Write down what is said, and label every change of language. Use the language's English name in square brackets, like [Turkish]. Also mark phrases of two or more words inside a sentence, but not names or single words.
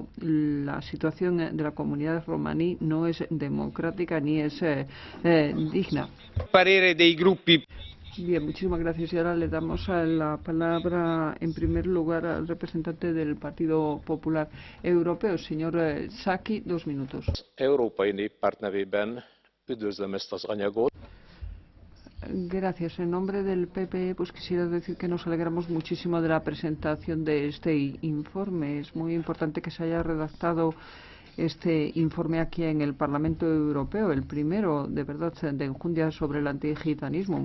[Spanish] La situación de la comunidad romaní no es democrática ni es digna. [Italian] Parere dei gruppi. [Spanish] Bien, muchísimas gracias. Y ahora le damos la palabra, en primer lugar, al representante del Partido Popular Europeo, señor Saki, 2 minutos. [Hungarian] Európai Néppárt nevében üdvözlöm ezt az anyagot. [Spanish] Gracias. En nombre del PPE, pues quisiera decir que nos alegramos muchísimo de la presentación de este informe. Es muy importante que se haya redactado este informe aquí en el Parlamento Europeo, el primero, de verdad, de enjundia sobre el antigitanismo.